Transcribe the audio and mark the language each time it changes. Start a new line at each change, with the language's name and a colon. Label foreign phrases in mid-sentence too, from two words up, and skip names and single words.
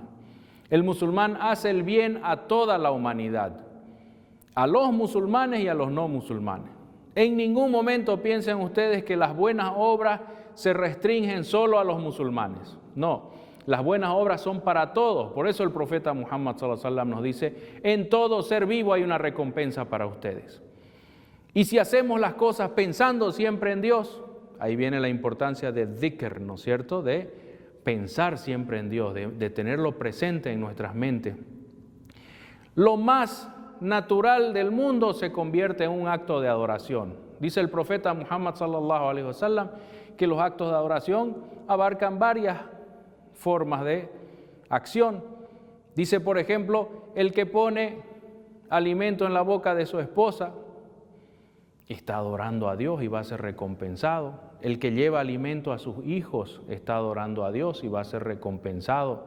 Spanish: El musulmán hace el bien a toda la humanidad, a los musulmanes y a los no musulmanes. En ningún momento piensen ustedes que las buenas obras se restringen solo a los musulmanes. No, las buenas obras son para todos. Por eso el profeta Muhammad
Arabic: صلى الله عليه وسلم
Spanish: nos dice, en todo ser vivo hay una recompensa para ustedes. Y si hacemos las cosas pensando siempre en Dios, ahí viene la importancia de dhikr, ¿no es cierto?, de pensar siempre en Dios, de tenerlo presente en nuestras mentes. Lo más natural del mundo se convierte en un acto de adoración. Dice el profeta Muhammad
Arabic: صلى الله عليه وسلم
Spanish: que los actos de adoración abarcan varias formas de acción. Dice, por ejemplo, el que pone alimento en la boca de su esposa está adorando a Dios y va a ser recompensado. El que lleva alimento a sus hijos está adorando a Dios y va a ser recompensado.